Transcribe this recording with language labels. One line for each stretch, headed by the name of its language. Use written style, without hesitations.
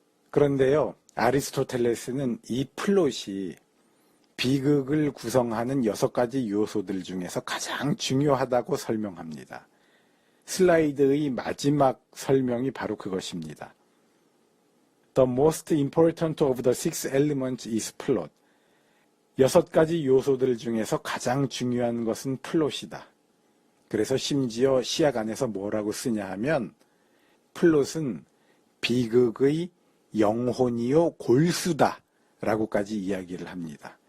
Korean: 그런데요, 아리스토텔레스는 이 플롯이 비극을 구성하는 6가지 요소들 중에서 가장 중요하다고 설명합니다. 슬라이드의 마지막 설명이 바로 그것입니다.
English: The most important of the 6 elements is plot.
Korean: 6가지 요소들 중에서 가장 중요한 것은 플롯이다. 그래서 심지어 시약 안에서 뭐라고 쓰냐 하면 플롯은 비극의 영혼이요 골수다 라고까지 이야기를 합니다.